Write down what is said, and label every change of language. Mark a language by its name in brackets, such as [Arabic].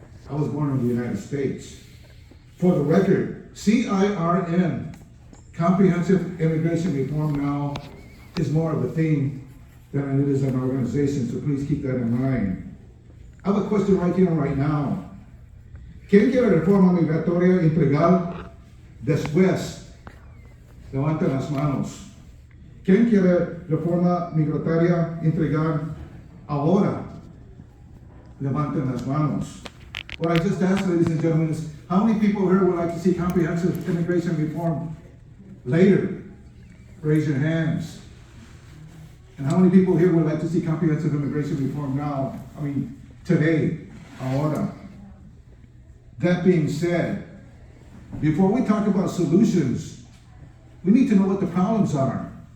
[English] I was born in the United States. For the record, CIRN, Comprehensive Immigration Reform Now, is more of a theme than it is an organization, so please keep that in mind. I have a question right here and right now. [Spanish] ¿Quién quiere reforma migratoria integral después? Levanten las manos. ¿Quién quiere reforma migratoria integral ahora? Levanten las manos. [English] What I just asked, ladies and gentlemen, is how many people here would like to see comprehensive immigration reform later? Raise your hands. And how many people here would like to see comprehensive immigration reform now? Today, ahora. That being said, before we talk about solutions, we need to know what the problems are.